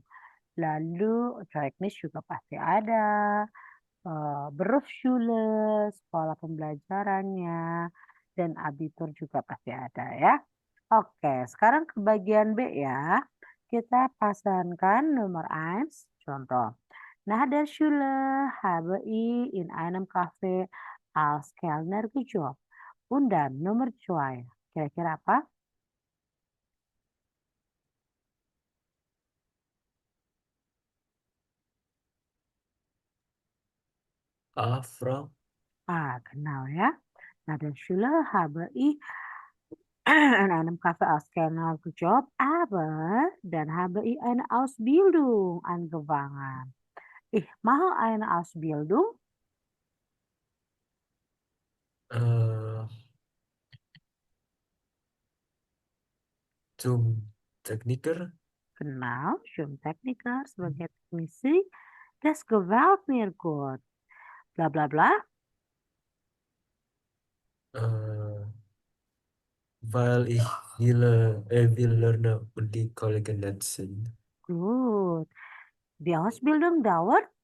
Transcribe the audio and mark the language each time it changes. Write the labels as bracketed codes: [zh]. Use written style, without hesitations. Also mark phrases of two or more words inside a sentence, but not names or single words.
[id] Lalu teknis juga pasti ada. Berufsschule, sekolah pembelajarannya, dan abitur juga pasti ada ya. Oke, sekarang ke bagian B ya. Kita pasangkan nomor 1, contoh. [de] Nach der Schule habe ich in einem Café als Kellner gejobbt. Und dann [id] nomor 2. Kira-kira apa? Afra. [de] Genau ya. Nach der Schule habe ich in einem Kaffee als Kellner gejobbt, aber dann habe ich eine Ausbildung angefangen. Ich mache eine Ausbildung. Zum Techniker. Genau, zum Techniker [id] sebagai teknisi. [de] Das gefällt mir gut. Bla bla bla. Weil ich will lernen und die Kollegen netzen. Gut. Die Ausbildung dauert